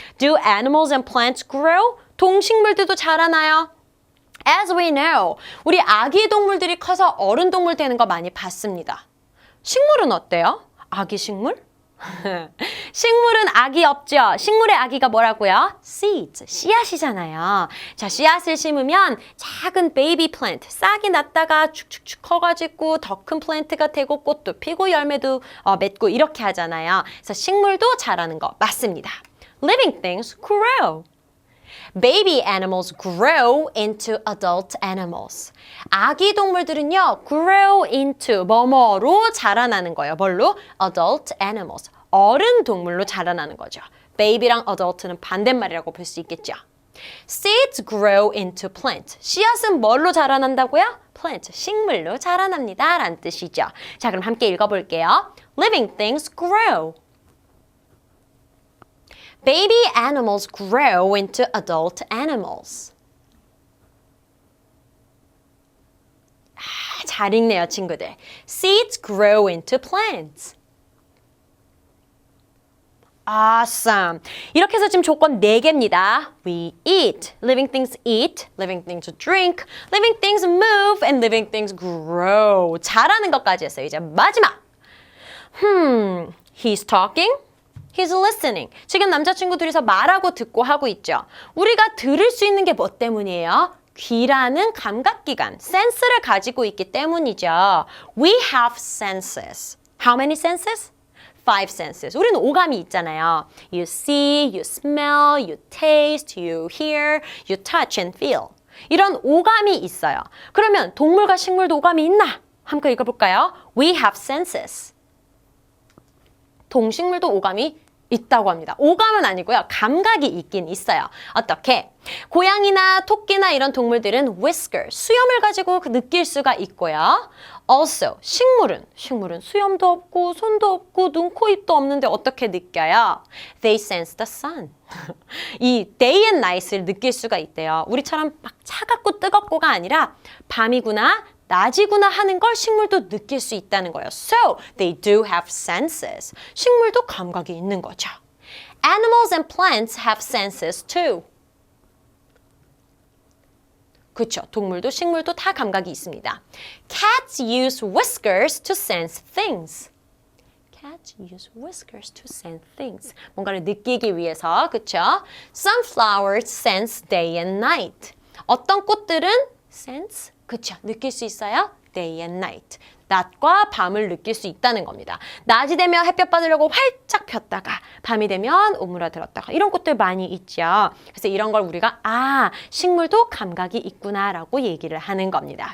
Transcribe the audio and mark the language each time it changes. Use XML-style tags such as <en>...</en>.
<en>Do animals and plants grow?</en> <ko>동식물들도 자라나요?</ko> <en>As we know,</en> <ko>우리 아기 동물들이 커서 어른 동물 되는 거 많이 봤습니다. 식물은 어때요? 아기 식물? 식물은 아기 없죠? 식물의 아기가 뭐라고요? Seeds, 씨앗이잖아요. 자, 씨앗을 심으면 작은 베이비 플랜트, 싹이 났다가 축축축 커가지고 더 큰 플랜트가 되고 꽃도 피고 열매도 맺고 이렇게 하잖아요. 그래서 식물도 자라는 거 맞습니다.</ko> <en>Living things grow. Baby animals grow into adult animals.</en> <ko>아기 동물들은요, grow into 뭐뭐로 자라나는 거예요.</ko> <en>뭘로? Adult animals.</en> <ko>어른 동물로 자라나는 거죠. baby랑 adult는 반대말이라고 볼 수 있겠죠.</ko> <en>Seeds grow into plant.</en> <ko>씨앗은 뭘로 자라난다고요? Plant, 식물로 자라납니다. 라는 뜻이죠. 자, 그럼 함께 읽어볼게요.</ko> <en>Living things grow. Baby animals grow into adult animals.</en> <ko>잘 읽네요, 친구들.</ko> <en>Seeds grow into plants. Awesome.</en> <ko>이렇게 해서 지금 조건 4개입니다.</ko> <en>We eat. Living things eat. Living things drink. Living things move. And living things grow.</en> <ko>잘하는 것까지 했어요. 이제 마지막.</ko> <en>He's talking. He's listening.</en> <ko>지금 남자친구 둘이서 말하고 듣고 하고 있죠. 우리가 들을 수 있는 게 뭐 때문이에요? 귀라는 감각기관, 센스를 가지고 있기 때문이죠.</ko> <en>We have senses. How many senses? 5 senses.</en> <ko>우리는 오감이 있잖아요.</ko> <en>You see, you smell, you taste, you hear, you touch and feel.</en> <ko>이런 오감이 있어요. 그러면 동물과 식물도 오감이 있나? 함께 읽어볼까요?</ko> <en>We have senses.</en> <ko>동식물도 오감이 있다고 합니다. 오감은 아니고요. 감각이 있긴 있어요. 어떻게? 고양이나 토끼나 이런 동물들은 whisker, 수염을 가지고 느낄 수가 있고요. Also, 식물은 수염도 없고 손도 없고 눈, 코, 입도 없는데 어떻게 느껴요?</ko> <en>They sense the sun. 이 day and night을</en> <ko>느낄 수가 있대요. 우리처럼 막 차갑고 뜨겁고가 아니라 밤이구나 낮이구나 하는 걸 식물도 느낄 수 있다는 거예요.</ko> <en>So, they do have senses.</en> <ko>식물도 감각이 있는 거죠.</ko> <en>Animals and plants have senses too.</en> <ko>그렇죠. 동물도 식물도 다 감각이 있습니다.</ko> <en>Cats use whiskers to sense things. Cats use whiskers to sense things.</en> <ko>뭔가를 느끼기 위해서, 그렇죠?</ko> <en>Some flowers sense day and night.</en> <ko>어떤 꽃들은 sense, 그렇죠. 느낄 수 있어요.</ko> <en>Day and night.</en> <ko>낮과 밤을 느낄 수 있다는 겁니다. 낮이 되면 햇볕 받으려고 활짝 폈다가 밤이 되면 오므라들었다가 이런 꽃들 많이 있죠. 그래서 이런 걸 우리가 식물도 감각이 있구나라고 얘기를 하는 겁니다.</ko>